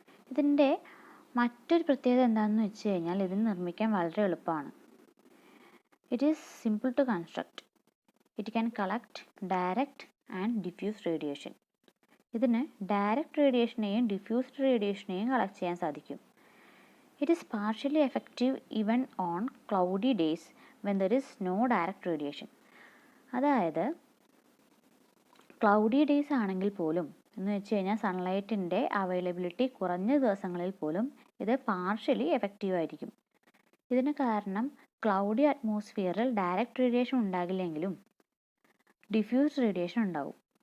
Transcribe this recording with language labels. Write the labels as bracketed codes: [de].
[ml] ഇതിൻ്റെ മറ്റൊരു പ്രത്യേകത എന്താണെന്ന് വെച്ച് കഴിഞ്ഞാൽ ഇത് നിർമ്മിക്കാൻ വളരെ എളുപ്പമാണ്. [en] It is simple to construct. It can collect direct and diffuse radiation. [ml] ഇതിന് ഡയറക്റ്റ് റേഡിയേഷനെയും ഡിഫ്യൂസ്ഡ് റേഡിയേഷനെയും കളക്ട് ചെയ്യാൻ സാധിക്കും. [en] It is partially effective even on cloudy days when there is no direct radiation. [ml] അതായത് ക്ലൗഡി ഡേയ്സ് ആണെങ്കിൽ പോലും എന്ന് വെച്ച് കഴിഞ്ഞാൽ സൺലൈറ്റിൻ്റെ availability കുറഞ്ഞ ദിവസങ്ങളിൽ പോലും ഇത് പാർഷ്യലി എഫക്റ്റീവ് ആയിരിക്കും. ഇതിന് കാരണം cloudy അറ്റ്മോസ്ഫിയറിൽ direct radiation ഉണ്ടാകില്ലെങ്കിലും diffused radiation ഉണ്ടാവും.